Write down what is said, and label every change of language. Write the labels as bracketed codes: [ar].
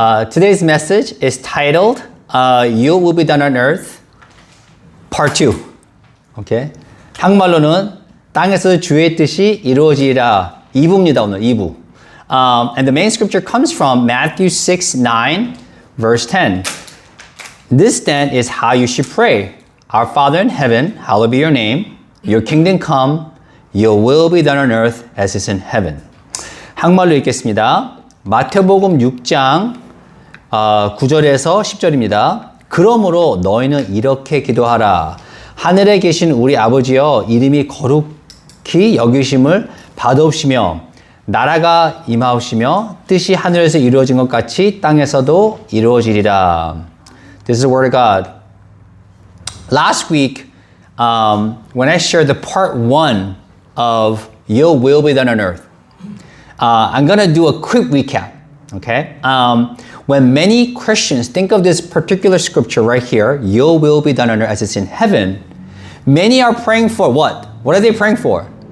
[en] Today's message is titled "You Will Be Done on Earth, Part 2." Okay? [ko] 한국말로는 땅에서 주의 뜻이 이루어지리라 2부입니다. 오늘 2부. [en] And the main scripture comes from Matthew 6:9, verse 10. This then is how you should pray. Our Father in heaven, hallowed be your name. Your kingdom come. Your will be done on earth as it is in heaven. [ko] 한국말로 읽겠습니다. 마태복음 6장 9절에서 10절입니다. 그러므로 너희는 이렇게 기도하라. 하늘에 계신 우리 아버지여, 이름이 거룩히 여기심을 받으옵시며 나라가 임하옵시며 뜻이 하늘에서 이루어진 것 같이 땅에서도 이루어지리라. [en] This is the word of God. Last week, when I shared the part 1 of Your Will Be Done on Earth, I'm going to do a quick recap, okay? When many Christians think of this particular scripture right here, Your will be done on earth as it's in heaven, many are praying for what? What are they praying for?